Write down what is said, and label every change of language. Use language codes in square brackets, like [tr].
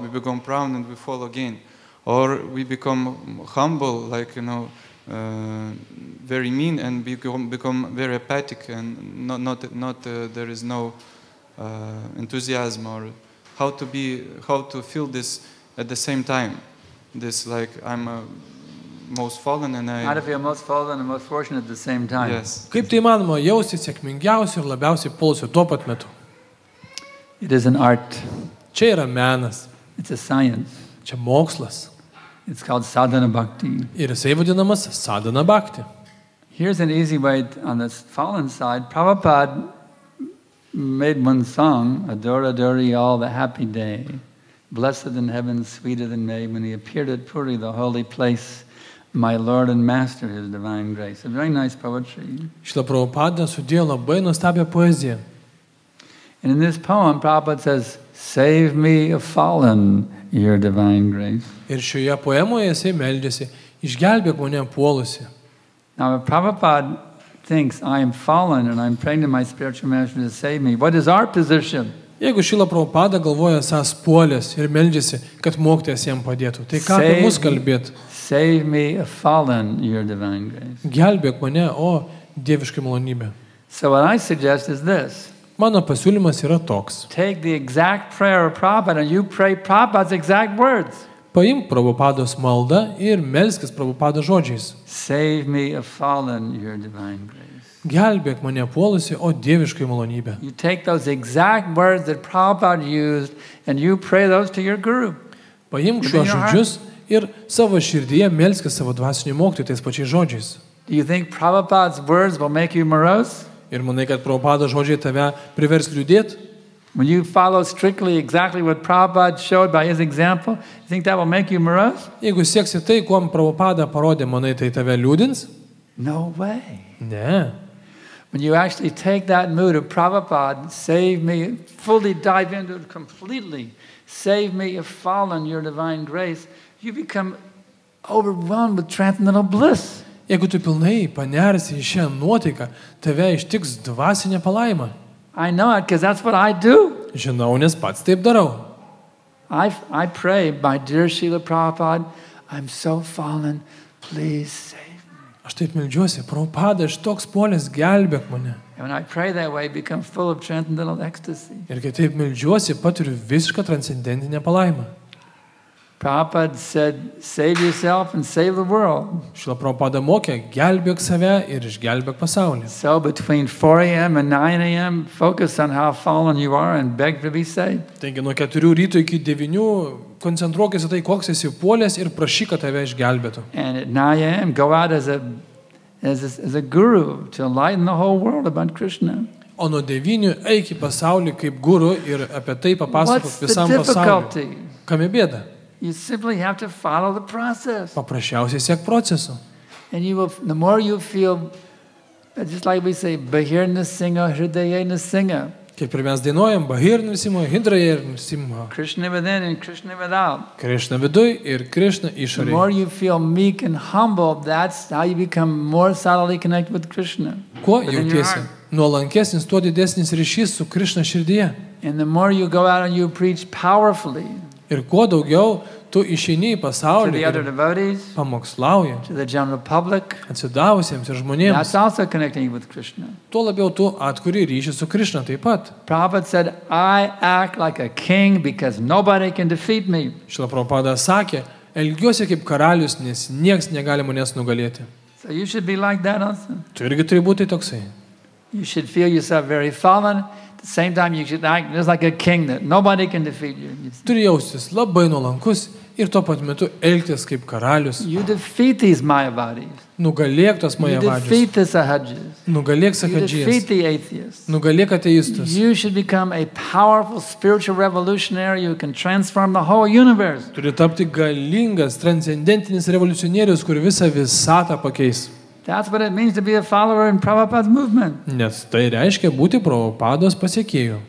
[en] We become proud and we fall again. Or we become humble, like, very mean, and become very apathic, and not there is no enthusiasm, or how to feel this at the same time. This, like, I'm most fallen and How to feel most fallen and most fortunate at the same time. Yes. [lt] Kaip tai įmanoma jausti sėkmingiausiu ir labiausiai polusiu tuo pat metu? [en] It is an art. [lt] Čia yra menas, [en] It's a science. [lt] čia mokslas. [en] It's called sadhana bhakti. [lt] Ir jisai vadinamas sadhana bhakti. [en] Here's an easy way on the fallen side. Prabhupada made one song, Adore, Adore all the happy day. Blessed in heaven, sweeter than May, when he appeared at Puri, the holy place, my Lord and Master, his divine grace. A very nice poetry. [lt] Šila Prabhupada sudėjo labai nuostabią poeziją. [en] And in this poem, Prabhupada says, save me a fallen, your divine grace. [lt] Ir šioje poemoje jisai meldžiasi, išgelbėk mane puolusi. [en] Now, if Prabhupada thinks I am fallen and I'm praying to my spiritual master to save me, what is our position? [lt] Jeigu Šila Prabhupada galvoja esąs puolęs ir meldžiasi, kad mokytojas jam padėtų, tai ką apie mus kalbėt? [en] Save me a fallen, your divine grace. [lt] Gelbėk mane, o dieviškai malonybė. [en] So what I suggest is this. [lt] Mano pasiūlymas yra toks. [en] Take the exact prayer of Prabhupada and you pray Prabhupada's exact words. [lt] Paimk Prabhupados maldą ir melskis Prabhupados žodžiais. [en] Save me a fallen, your divine grace. [lt] Gelbėk mane puolusi, o dieviškai malonybė. [en] You take those exact words that Prabhupada used and you pray those to your guru. [lt] Paimk šiuos žodžius ir savo širdyje melskis savo dvasinių mokytojų tais pačiais žodžiais. [en] Do you think Prabhupada's words will make you morose? [lt] Ir manai, kad Prabhupados žodžiai tave privers liūdėti? [en] When you follow strictly exactly what Prabhupada showed by his example, you think that will make you morose? [lt] Jeigu sieksi tai, kuom Prabhupada parodė, manai, tai tave liūdins? [en] No way. [lt] Ne. [en] When you actually take that mood of Prabhupada, save me, fully dive into it completely, save me if fallen your divine grace, you become overwhelmed with transcendental bliss. [lt] Jeigu tu pilnai panersi į šią nuotaiką, tave ištiks dvasinė palaima. [en] I know it because that's what I do. [lt] Žinau, nes pats taip darau. [en] I pray, my dear Srila Prabhupada, I'm so fallen, please save me. [lt] Aš taip meldžiuosi, Prabhupada, aš toks puolęs, gelbėk mane. [en] And when I pray that way, I become full of transcendental ecstasy. [lt] Ir kai taip meldžiuosi, patiriu visišką transcendentinę palaimą. [en] Prabhupada said, save yourself and save the world. [lt] Šila Prabhupada mokė, gelbėk save ir išgelbėk pasaulį. [en] So between 4 a.m. and 9 a.m., focus on how fallen you are and beg to be saved. [lt] Taigi nuo 4 ryto iki 9 koncentruokis į tai, koks esi puolęs ir prašyk, kad tave išgelbėtų. [en] And at 9 a.m., go out as a guru to enlighten the whole world about Krishna. [lt] O nuo 9 eik į pasaulį kaip guru ir apie tai papasakok visam pasauliui. Kame bėda? [en] You simply have to follow the process. [lt] Paprasčiausiai siek proceso. [en] And you will, the more you feel, just like we say, Bahir Nrsimha, Hridaya Nrsimha. [lt] Kaip ir mes dainuojam, Bahir Nrsimha, Hridaya Nrsimha. [en] Krishna within and Krishna without. [lt] Krishna viduj ir Krishna išorėje. [en] The more you feel meek and humble, that's how you become more solidly connected with Krishna. [lt] Kuo jautiesi nuolankesnis, tuo didesnis ryšys su Krishna širdyje. [en] And the more you go out and you preach powerfully [lt] Ir kuo daugiau tu išeini į [en] to [lt] pasaulį [en] the other [lt] ir [en] devotees, [lt] pamokslauji [en] to the general public, [lt] atsidavusiems ir žmonėms, that's also connecting with Krishna. tuo labiau tu atkuri ryšį su Krishna taip pat. [en] Prabhupada said, I act like a king because nobody can defeat me. [lt] Šila Prabhupada sakė, elgiuosi kaip karalius, nes nieks negali manęs nugalėti. [en] So you should be like that also. [lt] Tu irgi turi būti toksai. [en] You should feel yourself very fallen. At the same time, you should act just like a king that nobody can defeat you. [lt] Turi jaustis labai nuolankus ir tuo pat metu elgtis kaip karalius. [en] You defeat these Mayavadis. [lt] Nugalėk tos [en] You [lt] Mayavadžius. [en] defeat the Sahajis. [lt] Nugalėk [en] You defeat [lt] Sakadžijas. [en] the atheists. [lt] Nugalėk ateistus. [en] You should become a powerful spiritual revolutionary who can transform the whole universe. [lt] Turi tapti galingas, transcendentinis revoliucionierius, kur visą visatą pakeis. [en] That's what it means to be a follower in Prabhupada's movement. [lt] Nes tai reiškia būti Prabhupados pasiekėju.